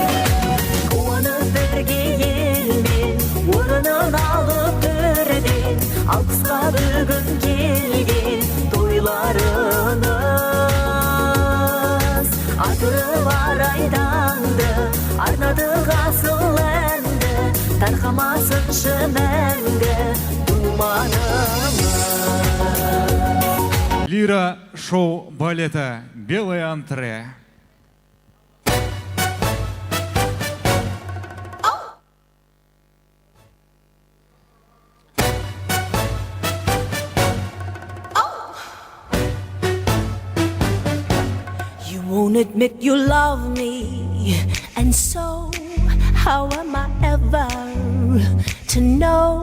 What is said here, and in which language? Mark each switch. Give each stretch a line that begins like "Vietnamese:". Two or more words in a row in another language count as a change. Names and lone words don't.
Kazakh: Қуанып бірге елмен, орнын алып төрден, алпысқа бүгін келген тойларыңыз. Атырып айданды, арнадық асыл әнді, тарқамасыншы мәңгі думанымыз.
Russian: Лира шоу балета «Белое антре».
English: You won't admit you love me, and so how am I ever to know?